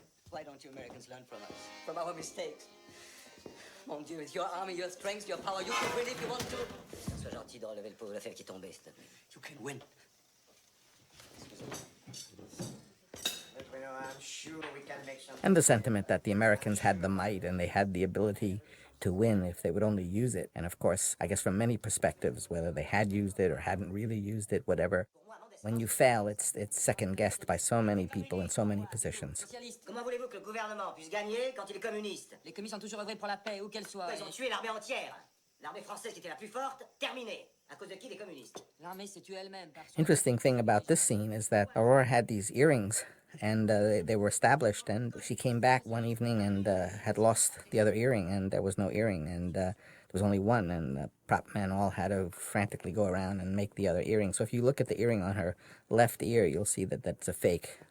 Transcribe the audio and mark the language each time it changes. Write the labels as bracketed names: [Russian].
[English] Why don't you Americans learn from us, from our mistakes? Mon Dieu, with your army, your strength, your power, you can win if you want to. [French] Sois gentil de relever le pauvre Lefebvre qui est tombé, s'il te plaît. [English] You can win. I'm sure we can make some. And the sentiment that the Americans had the might and they had the ability to win if they would only use it. And of course, I guess from many perspectives, whether they had used it or hadn't really used it, whatever, when you fail, it's second-guessed by so many people in so many positions. [French] Comment voulez-vous que le gouvernement puisse gagner quand il est communiste? Les communistes ont toujours œuvré pour la paix, où qu'elle soit. Ils ont tué l'armée entière. L'armée française qui était la plus forte, terminée. À cause de qui? Des communistes. L'armée s'est tuée elle-même. [English] Interesting thing about this scene is that Aurora had these earrings, and they were established, and she came back one evening and had lost the other earring, and there was no earring, and there was only one, and the prop men all had to frantically go around and make the other earring. So if you look at the earring on her left ear, you'll see that that's a fake.